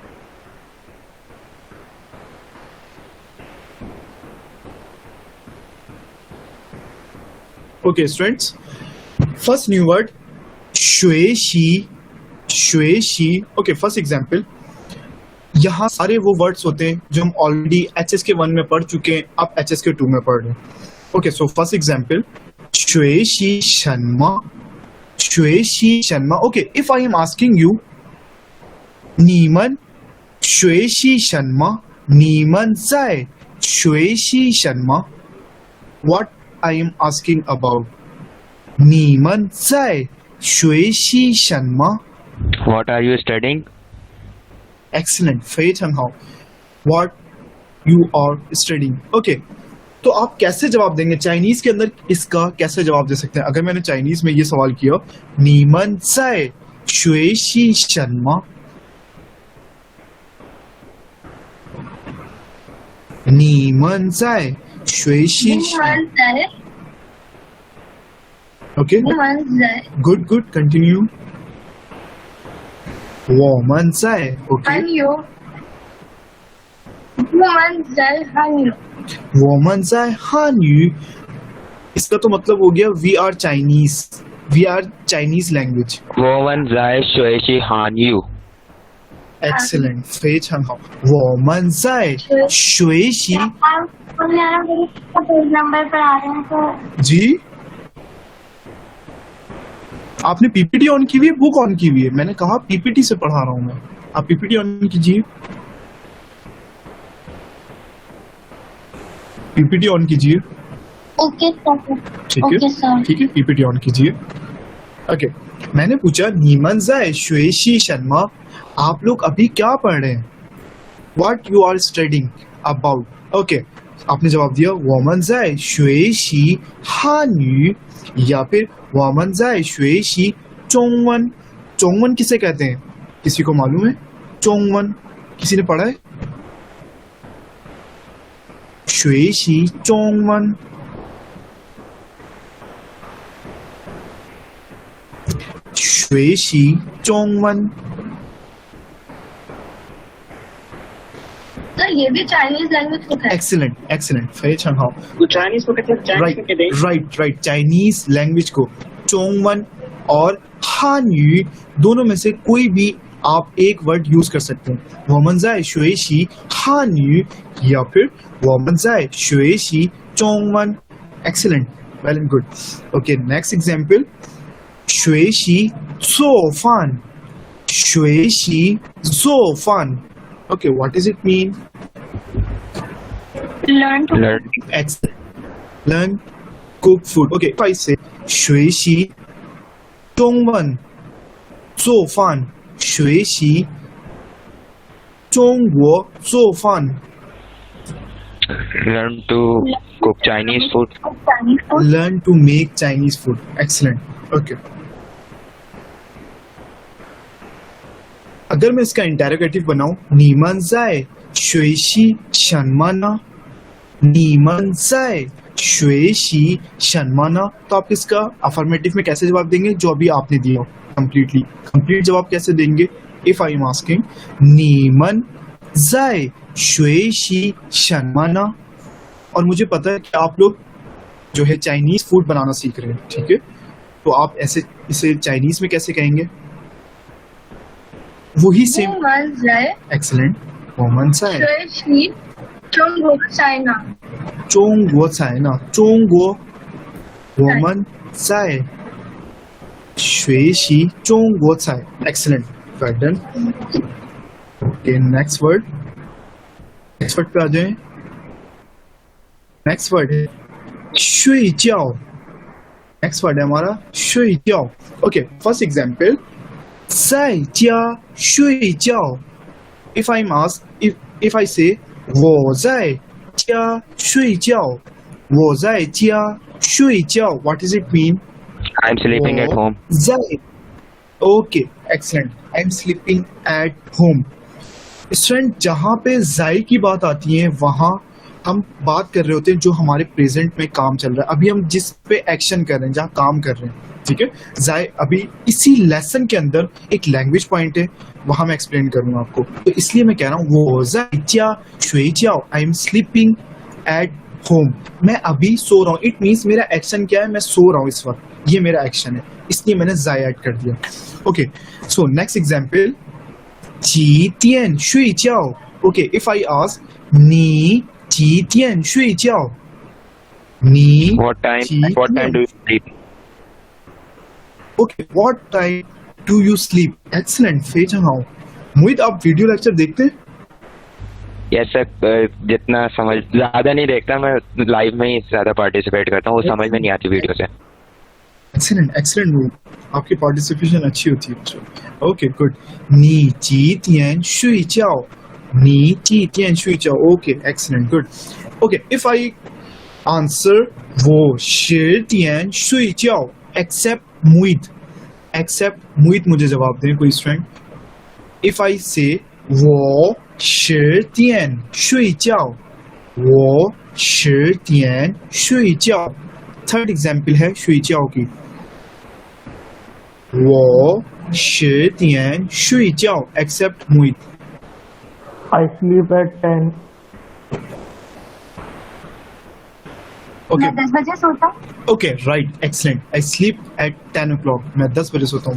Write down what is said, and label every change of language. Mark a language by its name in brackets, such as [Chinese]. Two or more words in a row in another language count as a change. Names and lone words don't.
[English] okay students first new word [Hindi] 学习 [English] okay first example [Hindi] यहाँ सारे वो वर्ड्स होते हैं जो हम ऑलरेडी एचएस के 1 में पढ़ चुके हैं अब एचएस के 2 में पढ़ रहे हैं [English] okay so first example [Chinese] 学习什么 [English] okay if I am asking you [Chinese] 你们学习什么你们在学习什么 [English] what I am asking about [Chinese] 你们在学习什么 [English] What are you studying? [Hindi] excellent [Chinese] 非常好 [English] what you are studying okay [Hindi] तो आप कैसे जवाब देंगे चाइनीज के अंदर इसका कैसे जवाब दे सकते हैं अगर मैंने चाइनीज में ये सवाल किया [Chinese] 你们在学习什么你们在学习什么 [English] okay good continue [Chinese] 我们在 [Hindi] okay [Chinese] 我们在汉语 [Hindi] इसका तो मतलब हो गया [English] we are Chinese language [Chinese] 我们在学习汉语 excellent 非常好我们在学习 [Hindi] पेज नंबर पर आ रहे हैं तो जी आपने पीपीटी ऑन की हुई है बुक ऑन की हुई है मैंने कहा पीपीटी से पढ़ा रहा हूं मैं आप पीपीटी ऑन कीजिए पीपीटी ऑन कीजिए ओके सर ठीक है पीपीटी ऑन कीजिए ओके मैंने पूछा [Chinese] 你们在学习什么 [Hindi] आप लोग अभी क्या पढ़ रहे हैं [English] what you are studying about [Hindi] ओके आपने जवाब दिया [Chinese] 我们在学习汉语 [Hindi] या फिर [Chinese] 我们在学习中文 [Hindi] 中文 किसे कहते हैं किसी को मालूम है 中文 किसी ने पढ़ा है [Chinese] 学习中文 学习中文 [Hindi] सर ये भी [English] Chinese language [Hindi] को कहते हैं [Chinese] excellent 非常好 [Hindi] तो चाइनीज को कहते हैं चाइनीज को कहते हैं [English] right Chinese language [Hindi] को 中文 और हानयू दोनों में से कोई भी आप एक वर्ड यूज कर सकते हैं [Chinese] 我们在学习汉语 [Hindi] या फिर [Chinese] 我们在学习中文 [English] excellent well and good okay next example [Chinese] 学习做饭学习做饭 [English] okay what does it mean learn to learn excellent learn cook food. Okay, if I say [Chinese] 学习中文做饭，学习中国做饭 [English] Learn to cook Chinese food. Chinese food. learn to make Chinese food. Excellent. [Hindi] Okay. अगर मैं इसका इंटेरोगेटिव बनाऊं, [Chinese] 你们在学习什么呢？你们在学习什么呢？ [Hindi] तो आप इसका अफर्मेटिव में कैसे जवाब देंगे जो अभी आपने दिया हो [English] completely complete [Hindi] जवाब कैसे देंगे? [English] if I am asking [Chinese] 你们在学习什么呢? [Hindi] और मुझे पता है कि आप लोग जो है [English] Chinese food [Hindi] बनाना सीख रहे हैं, ठीक है? तो आप ऐसे इसे चाइनीज में कैसे कहेंगे? वही सेम. [Chinese] 我们在 एक्सीलेंट. 我们在学习中国China. 中国菜呢？中国我们在学习中国菜。 [English] Excellent. Well done. Okay, next word. Next word [Hindi] पे आ जाएं. [English] Next word है 睡觉. Next word [Hindi] है हमारा [English] 睡觉. Okay, first example. [Chinese] 在家睡觉. [English] If I'm asked, if I say [Chinese] 我在家睡觉，我在家睡觉 [English] what does it mean? I'm sleeping at home. 在 Okay, excellent. I'm sleeping at home. [Hindi] स्टूडेंट जहाँ पे जाय की बात आती है वहाँ हम बात कर रहे होते हैं जो हमारे प्रेजेंट में काम चल रहा है. अभी हम जिस पे एक्शन कर रहे हैं, जहाँ काम कर रहे हैं, ठीक है? जाय अभी इसी लेसन के अंदर एक [English] language point [Hindi] है, वहाँ मैं एक्सप्लेन करूंगा आपको. तो इसलिए मैं कह रहा हूँ वो [Chinese] 在睡觉, [English] I am sleeping at home. [Hindi] मैं अभी सो रहा हूँ. [English] it means [Hindi] मेरा एक्शन क्या है? मैं सो रहा हूँ इस वक्त, ये मेरा एक्शन है, इसलिए मैंने जाय ऐड कर दिया. [English] okay, so next example [Chinese] 几点睡觉? [English] Okay, if I ask [Chinese] 你几点睡觉? 你 [English] What time? [Chinese] 几 [English] What [Chinese] 点 [English] time do you sleep? Okay, what time do you sleep? Excellent. फेजन हाउ. [Hindi] मोहित आप वीडियो लेक्चर देखते हैं? [English] Yes sir, [Hindi] जितना समझ ज्यादा नहीं देखता मैं, लाइव में ही ज्यादा पार्टिसिपेट करता हूँ, वो समझ में नहीं आती वीडियो से. [English] Excellent, excellent मोहित. [Hindi] आपकी पार्टिसिपेशन अच्छी होती है. [English] Okay, good. [Chinese] 你几点睡觉? 你几点睡觉? [English] Okay, excellent, good. Okay, if I answer [Chinese] 我10点睡觉 [English] except मोहित [Hindi] मुझे जवाब दें कोई स्टूडेंट. [English] If I say [Chinese] 我10点睡觉, 我10点睡觉. [English] third example [Hindi] है 睡觉की. [Chinese] 我10点睡觉 [Hindi] except मोहित. [English] I sleep at 10. Okay, [Hindi] मैं 10 बजे सोता हूँ. [English] okay, right, excellent. I sleep at 10 o'clock. [Hindi] मैं 10 बजे सोता हूँ.